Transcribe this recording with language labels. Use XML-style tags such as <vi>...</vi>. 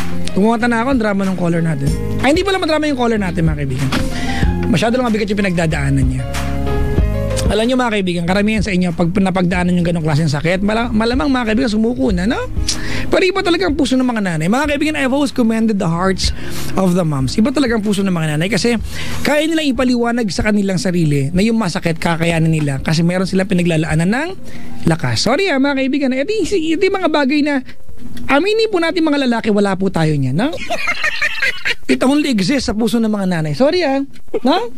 <tl>Kumukanta na ako ang drama ng caller natin. Ay, hindi pala madrama yung caller natin, mga kaibigan. Masyado lang mabigat yung pinagdadaanan niya. Alam nyo, mga kaibigan, karamihan sa inyo, pag napagdaanan yung ganong klaseng sakit, malamang mga kaibigan sumuko na, no? Pero iba talaga ang puso ng mga nanay. Mga kaibigan,</tl> <en>I've always commended the hearts of the moms.</en> <tl>Iba talaga ang puso ng mga nanay kasi kaya nilang ipaliwanag sa kanilang sarili na yung masakit kakayanin nila kasi meron silang pinaglalaanan ng lakas. Sorry mga kaibigan, ito yung mga bagay na aminin po natin mga lalaki, wala po tayo niyan, no?</tl> <en>It only exists</en> <tl>sa puso ng mga nanay. Sorry no?</tl>